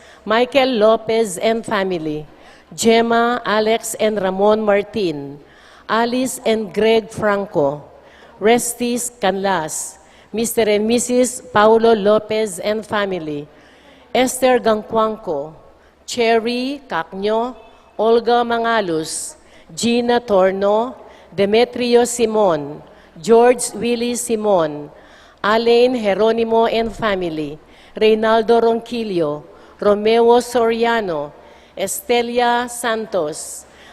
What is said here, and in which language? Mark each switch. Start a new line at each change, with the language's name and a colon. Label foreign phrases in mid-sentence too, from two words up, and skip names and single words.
English: Michael Lopez and family, Gemma, Alex and Ramon Martin, Alice and Greg Franco, Restis Canlas, Mr. and Mrs. Paulo Lopez and family, Esther Gangcuanco, Cherry Cacño, Olga Mangalus, Gina Torno, Demetrio Simon, George Willie Simon, Alain Jeronimo and family, Reynaldo Ronquillo, Romeo Soriano, Estelia Santos,